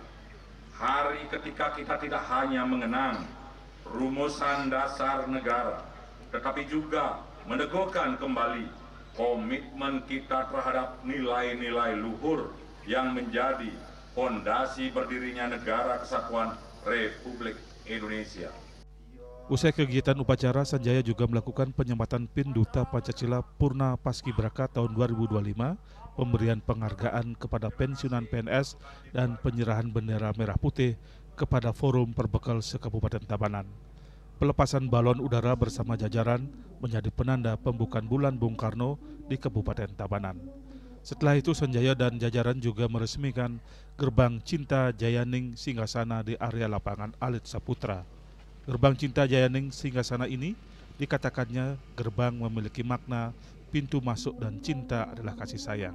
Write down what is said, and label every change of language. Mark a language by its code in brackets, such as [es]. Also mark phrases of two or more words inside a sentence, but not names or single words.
[id] Hari ketika kita tidak hanya mengenang rumusan dasar negara, tetapi juga meneguhkan kembali komitmen kita terhadap nilai-nilai luhur yang menjadi fondasi berdirinya Negara Kesatuan Republik Indonesia. Usai kegiatan upacara, Sanjaya juga melakukan penyematan PIN Duta Pancasila Purna Paskibraka tahun 2025, pemberian penghargaan kepada pensiunan PNS, dan penyerahan bendera merah putih kepada Forum Perbekal se-Kabupaten Tabanan. Pelepasan balon udara bersama jajaran menjadi penanda pembukaan Bulan Bung Karno di Kabupaten Tabanan. Setelah itu, Sanjaya dan jajaran juga meresmikan Gerbang Cinta Jayaning Singgasana di area lapangan Alit Saputra. Gerbang Cinta Jayaning Singgasana ini dikatakannya gerbang memiliki makna pintu masuk dan cinta adalah kasih sayang.